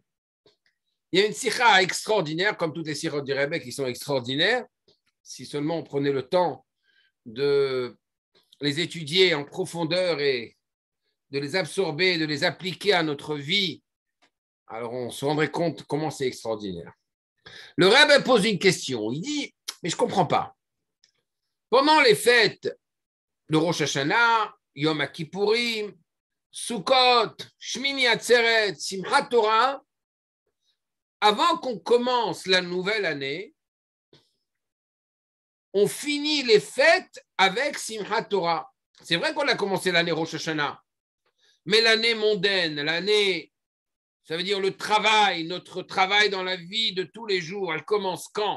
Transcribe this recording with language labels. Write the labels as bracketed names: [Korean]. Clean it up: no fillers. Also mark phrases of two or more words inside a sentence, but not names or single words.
[French] Il y a une sikha extraordinaire, comme toutes les sikhot du Rebbe qui sont extraordinaires, si seulement on prenait le temps de les étudier en profondeur et de les absorber, de les appliquer à notre vie, alors on se rendrait compte comment c'est extraordinaire. Le Rebbe pose une question. Il dit, mais je ne comprends pas. Pendant les fêtes de Rosh Hashanah, Yom Kippourim, Sukkot, Shmini Atzeret, Simchat Torah, avant qu'on commence la nouvelle année, on finit les fêtes avec Simchat Torah. C'est vrai qu'on a commencé l'année Rosh Hashanah, mais l'année mondaine, l'année, ça veut dire le travail, notre travail dans la vie de tous les jours, elle commence quand?